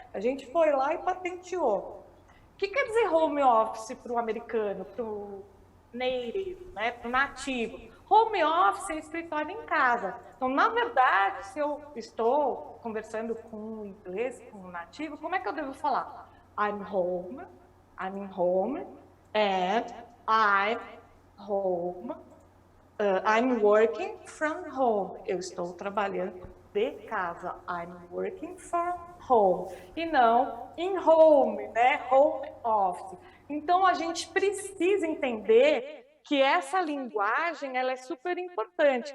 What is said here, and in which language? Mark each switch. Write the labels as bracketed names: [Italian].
[Portuguese] A gente foi lá e patenteou. O que quer dizer home office para o americano, para o native, né? Para o nativo? Home office é escritório em casa. Então, na verdade, se eu estou conversando com um inglês, com um nativo, como é que eu devo falar? [English] I'm home, I'm in home, and I'm home. I'm working from home. [Portuguese] Eu estou trabalhando de casa. [English] I'm working from home. [Portuguese] E não in home, né? Home office. Então, a gente precisa entender que essa linguagem ela é super importante.